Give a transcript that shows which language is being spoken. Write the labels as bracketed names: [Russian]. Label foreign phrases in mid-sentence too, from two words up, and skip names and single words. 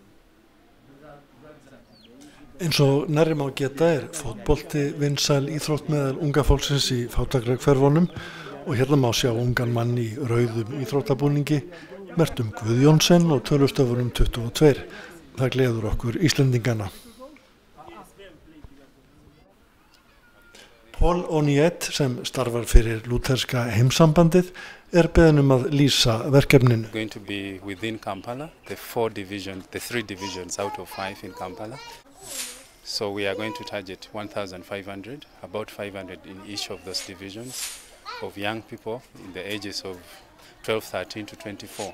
[Icelandic] Eins og nærri má geta fótbolti vinsæl íþrótt meðal unga fólksins í fátækrahverfunum og hérna má sjá ungan mann í rauðum íþróttabúningi, merktum Guðjónsson og tölustöfunum 22. Það gleður okkur Íslendingana. Paul Oniet sem starfar fyrir lútherska heimsambandið beðinn að lýsa verkefninu. [English] Going to be within Kampala, the 3 divisions out of 5 in Kampala. So we are going to target 1,500, about 500 in each of those divisions of young people in the ages of 12, 13 to 24.